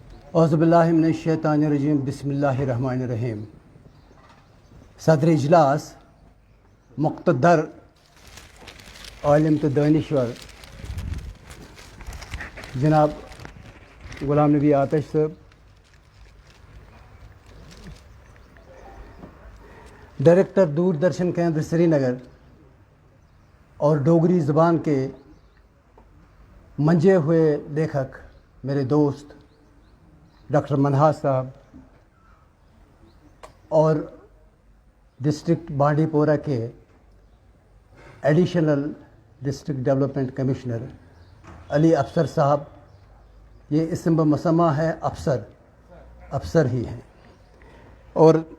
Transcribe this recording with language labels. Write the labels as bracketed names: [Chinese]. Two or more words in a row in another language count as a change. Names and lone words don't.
[Arabic] اعوذ باللہ من الشیطان الرجیم بسم اللہ الرحمن الرحیم. [Urdu] صدر اجلاس مقتدر عالم تو دانشور جناب غلام نبی آتش صاحب، ڈائریکٹر دوردرشن کیندر سری نگر اور ڈوگری زبان کے منجے ہوئے لیکھک میرے دوست ڈاکٹر منہاس صاحب اور ڈسٹرکٹ بانڈی پورہ کے [English] Additional District Development Commissioner [Urdu] علی افسر صاحب، یہ اسم مسمہ ہے، افسر ہی ہیں، اور